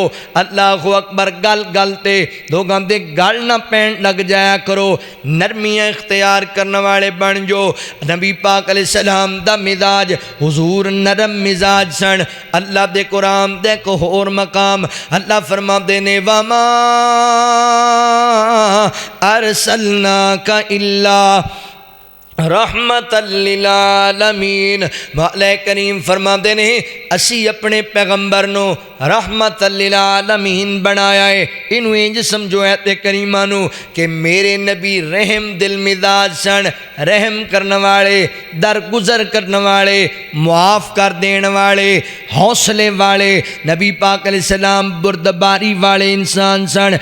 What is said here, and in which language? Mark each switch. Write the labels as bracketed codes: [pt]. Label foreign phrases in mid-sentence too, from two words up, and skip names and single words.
[ar] الله أكبر [pa] گل گل تے لوگوں دے گل نہ پین لگ جایا کرو، نرمیاں اختیار کرنے والے بن جو. نبی پاک علیہ السلام دا مزاج حضور نرم مزاج سن. اللہ دے قرآن دے کو ہور مقام اللہ فرماتے نے [ar] وما أرسلناك إلا رحمة للعالمين. [pa] مولا کریم فرماتے نے اسی اپنے پیغمبر نو [ar] رحمة للعالمين [pa] بنایا ہے. انوں انج سمجھو ایتے کریمہ نوں کہ میرے نبی رحم دل مزاج سن، رحم کرنے والے، درگزر کرنے والے، معاف کر دینے والے، حوصلے والے. نبی پاک علیہ السلام بردباری والے انسان سن.